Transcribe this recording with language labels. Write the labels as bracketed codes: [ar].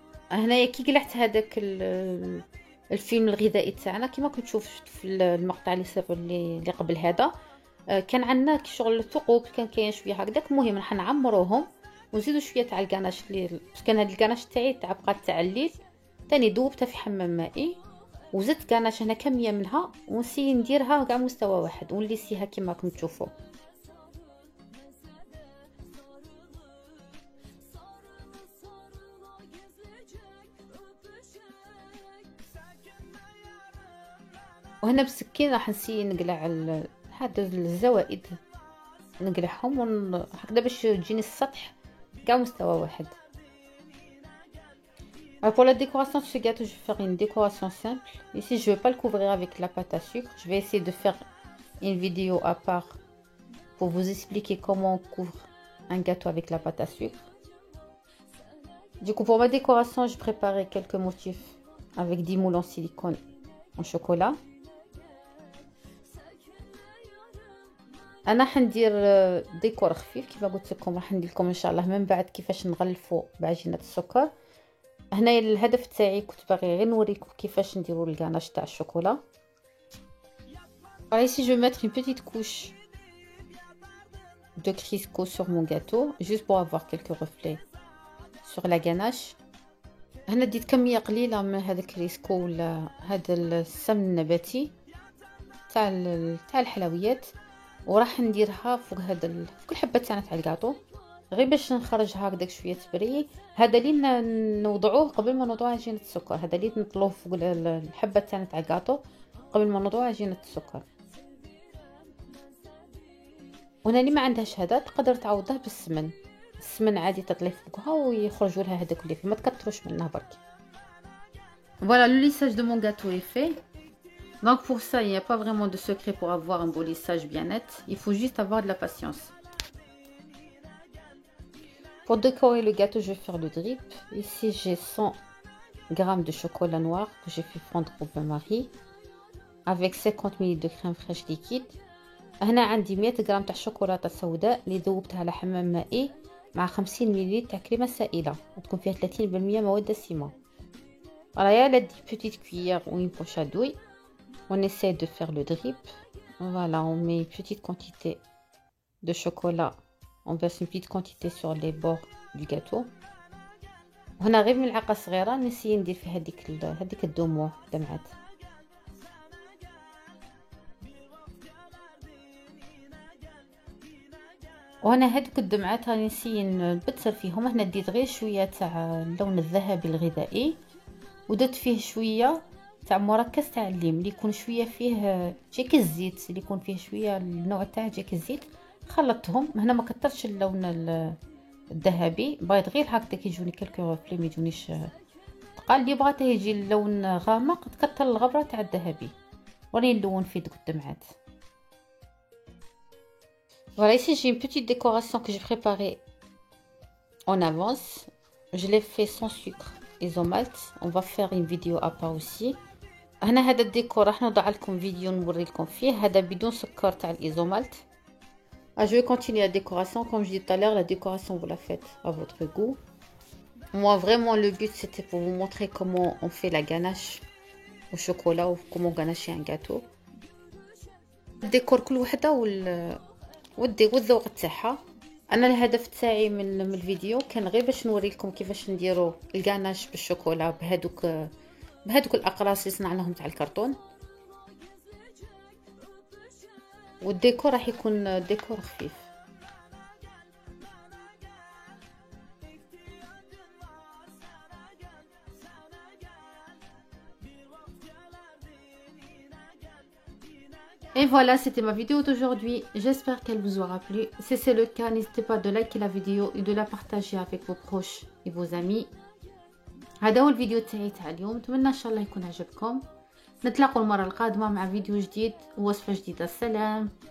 [ar] هنايا كي قلعت هذاك الفيلم الغذائي تاعنا كيما كنت تشوف في المقطع اللي قبل هذا، كان عندنا شغل الثقوب، كان شويه هكذاك. المهم راح نعمروهم ونزيدوا شويه تاع الكناش اللي كان هاد الكناش تاعي تاع بقات تاع الليل ثاني ذوبتها في حمام مائي، وزدت كناش هنا كميه منها ونسي نديرها كاع مستوى واحد ونليسيها كيما راكم تشوفوا. وهنا بالسكين راح نسي نقلع هاد الزوائد، نقلعهم هكذا باش تجيني السطح كاع مستوى واحد. [fr] Pour la décoration de ce gâteau, je vais faire une décoration simple. Ici, je ne vais pas le couvrir avec la pâte à sucre. Je vais essayer de faire une vidéo à part pour vous expliquer comment on couvre un gâteau avec la pâte à sucre. Du coup, pour ma décoration, j'ai préparé quelques motifs avec 10 moules en silicone en chocolat. [ar] انا حندير ديكور خفيف كيما قلت لكم، راح ندير لكم ان شاء الله من بعد كيفاش نغلفوا بعجينه السكر. هنايا الهدف تاعي كنت باغي غير نوريكم كيفاش نديروا الكاناش تاع الشوكولا. [fr] Ici je vais mettre une petite couche de Crisco sur mon gâteau juste pour avoir quelques reflets sur la ganache. [ar] هنا ديت كميه قليله من هذا الكريسكو ولا هذا السمن النباتي تاع الحلويات، وراح نديرها فوق هذا فوق الحبه تاعنا تاع الكاطو غير باش نخرجها هكذاك شويه تبري. هذا اللي نوضعوه قبل ما نوضعوا عجينه السكر، هذا اللي نطلوه فوق الحبه تاعنا تاع الكاطو قبل ما نوضعوا عجينه السكر. وهنا اللي ما عندهاش هذا تقدر تعوضه بالسمن، السمن عادي تطلي فوقها ويخرجوا لها هذاك اللي فيه، ما تكثروش منه برك. [fr] Voilà, le lissage de mon gâteau est fait. Donc pour ça, il n'y a pas vraiment de secret pour avoir un beau lissage bien net. Il faut juste avoir de la patience. Pour décorer le gâteau, je vais faire le drip. Ici, j'ai 100 g de chocolat noir que j'ai fait fondre au bain-marie avec 50 ml de crème fraîche liquide. [ar] هنا عندي 100 غرام تاع شوكولاته سوداء اللي ذوبتها على حمام مائي مع 50 ملل تاع كريمه سائله وتكون فيها 30% مواد دسمه. [fr] Voilà, il y a la petite cuillère ou une poche à douille. On essaie de faire le drip. Voilà, on met une petite quantité de chocolat. On verse une petite quantité sur les bords du gâteau. [ar] هنا غير ملعقه صغيره نسي ندير فيها هذيك الدموع دمعات. وهنا هذوك الدمعات راني نسي نبتسل فيهم. هنا ديت غير شويه تاع اللون الذهبي الغذائي ودرت فيه شويه تاع مركز تاع الليم اللي يكون شويه فيه جيك الزيت، اللي يكون فيه شويه النوع تاع جيك الزيت. خلطتهم هنا ما كثرتش اللون الذهبي، بغيت غير هكذا يجوني كلكو رفلي ما يجونيش ثقال. اللي بغات يجي اللون غامق تكثر الغبره تاع الذهبي وراني نلون فيه دوك الدمعات. [fr] Voilà, ici j'ai une petite décoration que j'ai préparée en avance. Je l'ai fait sans sucre isomalte. On va faire une vidéo à part aussi. [ar] هنا هذا الديكور راح نوضع لكم فيديو نوري لكم فيه، هذا بدون سكر تاع الايزومالت. [fr] Je vais continuer la décoration. Comme je disais tout à l'heure, la décoration vous la faites à votre goût. Moi vraiment le but c'était pour vous montrer comment on fait la ganache au chocolat ou comment ganacher un gâteau. [ar] الديكور كل وحده والذوق تاعها. انا الهدف تاعي من الفيديو كان غير باش نوري لكم كيفاش نديروا الغاناش بالشوكولا بهذوك الاقراص اللي صنعناهم تاع الكرتون. والديكور راح يكون ديكور خفيف. [fr] Et voilà, c'était ma vidéo d'aujourd'hui. J'espère qu'elle vous aura plu. Si c'est le cas, n'hésitez pas de liker la vidéo et de la partager avec vos proches et vos amis. [ar] هذا هو الفيديو تاعي تاع اليوم، نتمنى ان شاء الله يكون عجبكم. نتلاقوا المره القادمه مع فيديو جديد ووصفه جديده. السلام.